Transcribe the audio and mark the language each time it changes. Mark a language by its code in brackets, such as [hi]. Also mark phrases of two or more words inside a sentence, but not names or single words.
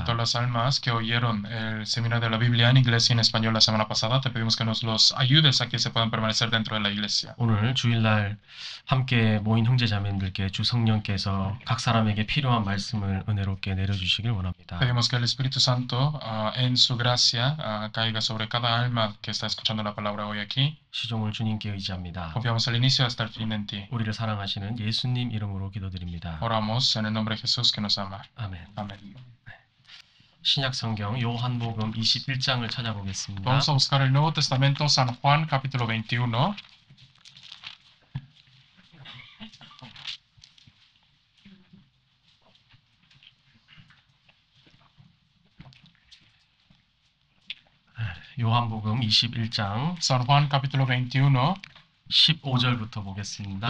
[es] A todas las almas que oyeron el seminario de la Biblia en inglés y en español la semana pasada, te pedimos que nos los ayudes a que se puedan permanecer dentro de la iglesia. [ko] 오늘 주일날 함께 모인 형제자매님들께 주 성령께서 각 사람에게 필요한 말씀을 은혜롭게 내려주시길 원합니다. [es] Pedimos que el Espíritu Santo en su gracia caiga sobre cada alma que está escuchando la palabra hoy aquí. [ko] 시종을 주님께 의지합니다. [es] Confiamos al inicio hasta el fin en ti. [ko] 우리를 사랑하시는 예수님 이름으로 기도드립니다. [es] Oramos en el nombre de Jesús que nos ama. [ko] 아멘. [es] Amén. [ko] 신약 성경 요한복음 21장을 찾아보겠습니다. [es] Vamos a buscar el Nuevo Testamento, San Juan, capítulo 21. [ko] 요한복음 21장 [es] San Juan, capítulo 21, [ko] 15절부터 보겠습니다.